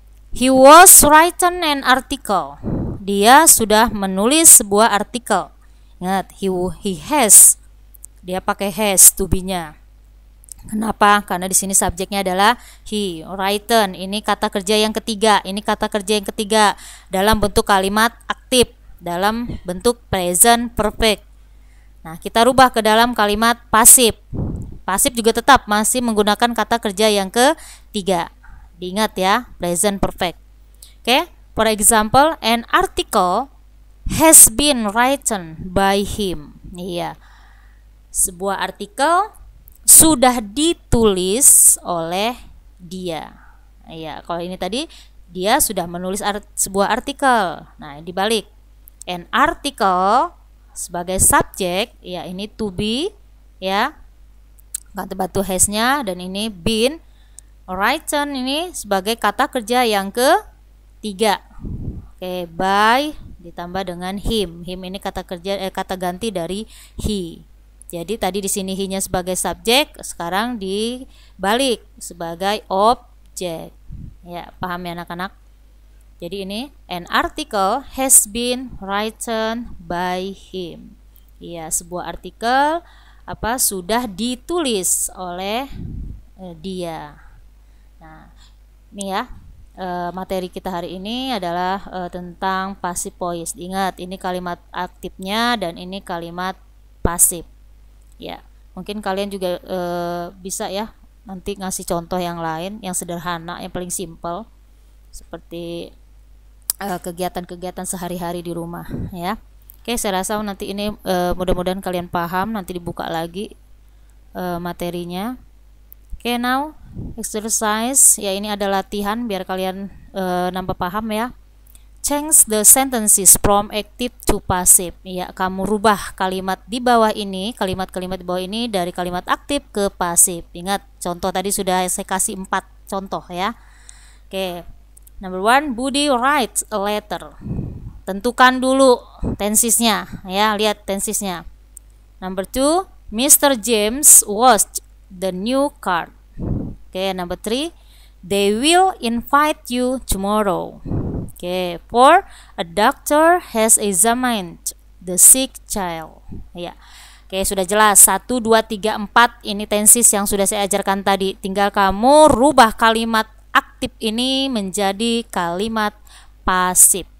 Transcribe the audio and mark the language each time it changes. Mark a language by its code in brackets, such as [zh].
[en] He was written an article. [id] Dia sudah menulis sebuah artikel. Ingat, [en] he has. [id] Dia pakai has to be-nya. Kenapa? Karena di sini subjeknya adalah he. Written ini kata kerja yang ketiga. Ini kata kerja yang ketiga dalam bentuk kalimat aktif, dalam bentuk present perfect. Nah, kita rubah ke dalam kalimat pasif. Pasif juga tetap masih menggunakan kata kerja yang ketiga. Diingat ya, present perfect. Oke, [en] for example, an article has been written by him. [id] Iya. Sebuah artikel sudah ditulis oleh dia. Iya, kalau ini tadi dia sudah menulis sebuah artikel. Nah, dibalik. An article sebagai subjek, ya ini to be ya, kata batu has-nya, dan ini been written ini sebagai kata kerja yang ketiga. Oke, by ditambah dengan him. Him ini kata kerja kata ganti dari he. Jadi tadi di sini he-nya sebagai subjek, sekarang dibalik sebagai objek. Ya, paham ya anak-anak? [en] Jadi ini an article has been written by him. [id] Ya, sebuah artikel sudah ditulis oleh dia. Nah, ini ya materi kita hari ini adalah tentang passive voice. Ingat, ini kalimat aktifnya dan ini kalimat pasif. Ya, mungkin kalian juga bisa ya nanti ngasih contoh yang lain yang sederhana, yang paling simple, seperti kegiatan-kegiatan sehari-hari di rumah ya. Oke, saya rasa nanti ini mudah-mudahan kalian paham. Nanti dibuka lagi materinya. Oke, [en] now exercise [id] ya, ini ada latihan biar kalian nambah paham ya. [en] Change the sentences from active to passive. [id] Ya, kamu rubah kalimat di bawah ini, kalimat-kalimat di bawah ini dari kalimat aktif ke pasif. Ingat, contoh tadi sudah saya kasih 4 contoh ya. [en] Oke. Number 1, Budi writes a letter. [id] Tentukan dulu tensesnya ya, lihat tensesnya. [en] Number 2, Mr. James watched the new card. Oke, number 3, they will invite you tomorrow. Oke, 4, a doctor has examined the sick child. [id] Ya. Oke, sudah jelas 1, 2, 3, 4 ini tenses yang sudah saya ajarkan tadi. Tinggal kamu rubah kalimat aktif ini menjadi kalimat pasif.